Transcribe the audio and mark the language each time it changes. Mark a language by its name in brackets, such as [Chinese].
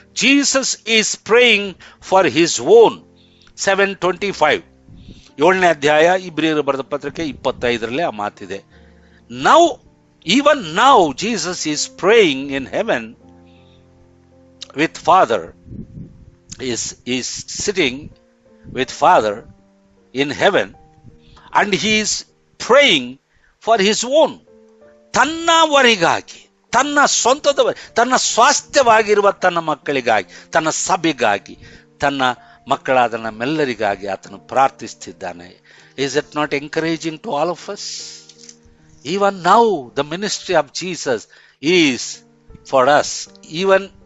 [English] Jesus is praying for his own. [Kannada] 7:25 7ನೇ ಅಧ್ಯಾಯ ಇಬ್ರಿಯರು ಬರೆದ ಪತ್ರಿಕೆ 25ರಲ್ಲಿ ಆ ಮಾತಿದೆ. [English] Even now Jesus is praying in heaven with Father, is sitting with Father in heaven, and he is praying for his own. [Kannada] ತನ್ನವರಿಗಾಗಿ, ತನ್ನ ಸ್ವಂತದವರಿ, ತನ್ನ ಸ್ವಾಸ್ಥ್ಯವಾಗಿರುವ ತನ್ನ ಮಕ್ಕಳಿಗಾಗಿ, ತನ್ನ ಸಭೆಗಾಗಿ, ತನ್ನ ಮಕ್ಕಳಾದ ನಮ್ಮೆಲ್ಲರಿಗಾಗಿ ಆತನು ಪ್ರಾರ್ಥಿಸುತ್ತಿದ್ದಾನೆ. [English] Is it not encouraging to all of us? Even now the ministry of Jesus is for us, even.